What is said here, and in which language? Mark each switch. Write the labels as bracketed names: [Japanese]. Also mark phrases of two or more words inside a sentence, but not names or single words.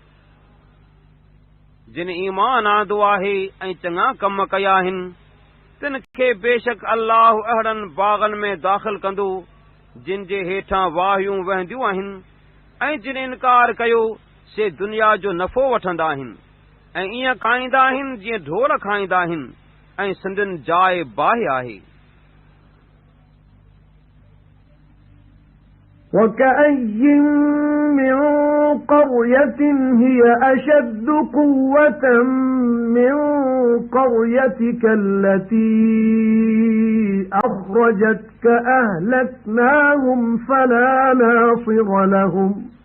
[Sindhi] जिन ईमान आंदो आहे ऐं चङा कम कया आहिनि तिन खे बेशक अल्लाह अहिड़नि बाग़नि में दाख़िल कंदो जिन जे हेठां वाहियूं वहंदियूं आहिनि ऐं जिन इनकार कयो से दुनिया जो नफ़ो वठंदा आहिनि ऐं ईअं खाईंदा आहिनि जीअं ढोर खाईंदा आहिनि ऐं सिंधिन जाइ बाहि आहे [Arabic] وَكَأَيٍّ مِّن قَرْيَةٍ هِيَ أَشَدُّ قُوَّةً مِّن قَرْيَتِكَ الَّتِي أَخْرَجَتْكَ أَهْلَكْنَاهُمْ فَلَا نَاصِرَ لَهُمْ